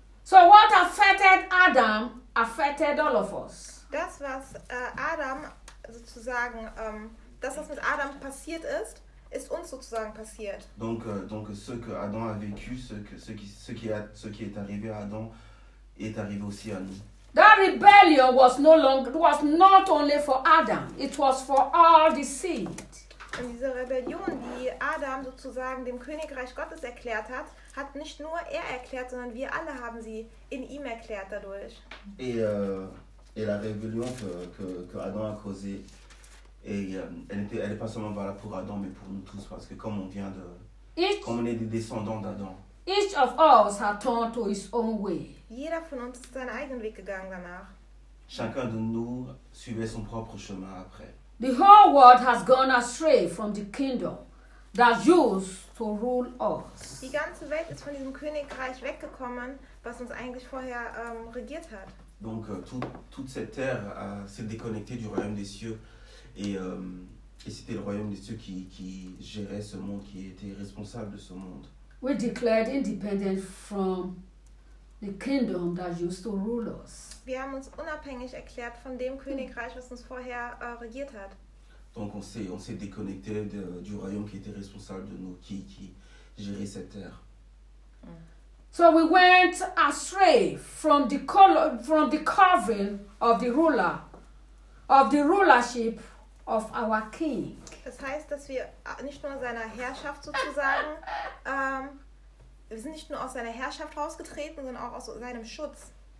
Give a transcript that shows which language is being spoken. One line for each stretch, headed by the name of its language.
English: So what affected Adam affected all of us.
German: Das was Adam sozusagen, das was mit Adam passiert ist. ist uns sozusagen passiert.
French: Donc donc ce que Adam a vécu, ce qui est arrivé à Adam est arrivé aussi à nous.
English: That rebellion was no longer was not only for Adam, it was for all the seed.
German: Und diese Rebellion, die Adam sozusagen dem Königreich Gottes erklärt hat, hat nicht nur er erklärt, sondern wir alle haben sie in ihm erklärt dadurch.
French: Et la rébellion que Adam a causée, elle n'est pas seulement valable pour Adam, mais pour nous tous, parce que comme on vient de... comme on est des descendants d'Adam.
English: Each of us has turned to his own way.
German: Jeder von uns ist seinen eigenen Weg gegangen danach.
French: Chacun de nous suivait son propre chemin après.
English: The whole world has gone astray from the kingdom that used to rule us.
German: Die ganze Welt ist von diesem Königreich weggekommen, was uns eigentlich vorher regiert hat.
French: Donc toute cette terre s'est déconnectée du royaume des cieux et c'était le royaume des cieux qui gérait ce monde, qui était responsable de ce monde.
English: We declared independent from the kingdom that used to rule us.
German: Wir haben uns unabhängig erklärt von dem Königreich, was uns vorher regiert hat.
French: Donc on s'est déconnecté du royaume qui était responsable de nous, qui gérait cette terre.
English: So we went astray from the covering of the ruler, of the rulership of our king.
German: Das heißt, dass wir nicht nur seiner Herrschaft sozusagen, wir sind nicht nur aus seiner Herrschaft rausgetreten, sondern auch aus seinem Schutz.